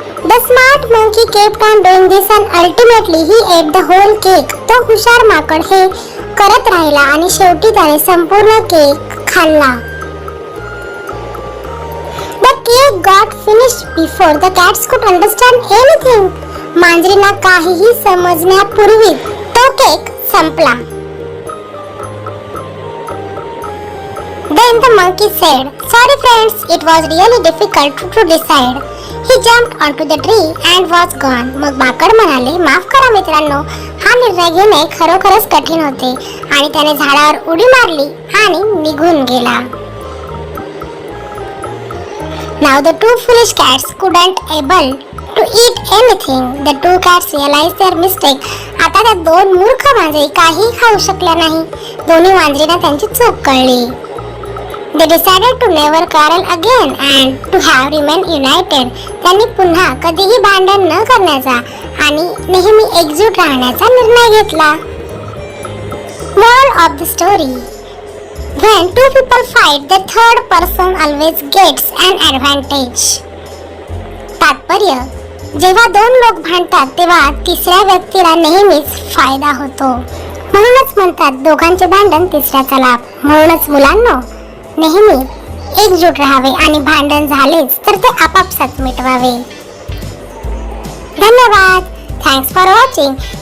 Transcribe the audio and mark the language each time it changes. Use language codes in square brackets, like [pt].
[en] The smart monkey kept on doing this and ultimately he ate the whole cake. [mr] तो हुशार माकड हे करत राहिला आणि शेवटी त्याने संपूर्ण केक खाल्ला. [en] The cake got finished before the cats could understand anything. [mr] मांजरीला काहीही समजण्यापूर्वी तो केक संपला. [en] Then the monkey said, "Sorry friends, it was really difficult to decide." He jumped onto the tree and was gone. [mr] मग माकड म्हणाले, माफ करा मित्रांनो, हा निर्णय घेणे खरोखरच कठीण होते आणि त्याने झाडावर उडी मारली आणि निघून गेला. [en] Now the 2 foolish cats couldn't able to eat anything. The 2 cats realized their mistake. [mr] आता त्या 2 मूर्ख मांजरी काही खाऊ शकल्या नाही. दोन्ही मांजरींना त्यांची चूक कळली. [en] They decided to never quarrel again and to have remained united. [mr] त्यांनी पुन्हा कधीही भांडण न करण्याचा आणि नेहमी एकजूट राहण्याचा निर्णय घेतला. [en] Moral of the story: When 2 people fight, the third person always gets an advantage. [mr] तात्पर्य: जेव्हा 2 लोक भांडतात तेव्हा तिसऱ्या व्यक्तीला नेहमीच फायदा होतो. म्हणूनच म्हणतात दोघांचे भांडण तिसऱ्याचा लाभ. म्हणूनच मुलांनो, नेहमी एकजूट राहावे आणि भांडण झालेच तर ते आपापसात मिटवावे. धन्यवाद. [en] Thanks for watching.